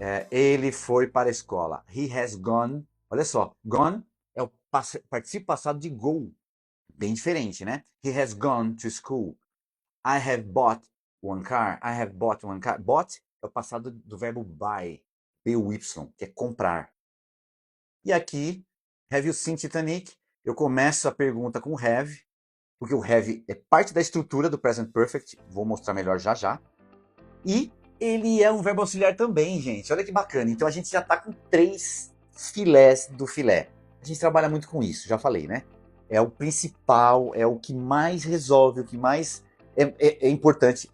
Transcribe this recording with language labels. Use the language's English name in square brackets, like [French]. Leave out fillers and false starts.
[Portuguese] Ele foi para a escola. [English] He has gone. [Portuguese] Olha só, gone é o particípio passado de go. Bem diferente, né? [English] He has gone to school. I have bought one car. I have bought one car. [Portuguese] Bought é o passado do verbo buy, B-U-Y, que é comprar. E aqui, [English] have you seen Titanic? [Portuguese] Eu começo a pergunta com have, porque o have é parte da estrutura do Present Perfect. Vou mostrar melhor já já. E ele é um verbo auxiliar também, gente. Olha que bacana. Então a gente já está com 3 filés do filé. A gente trabalha muito com isso, já falei, né? É o principal, é o que mais resolve, o que mais é importante.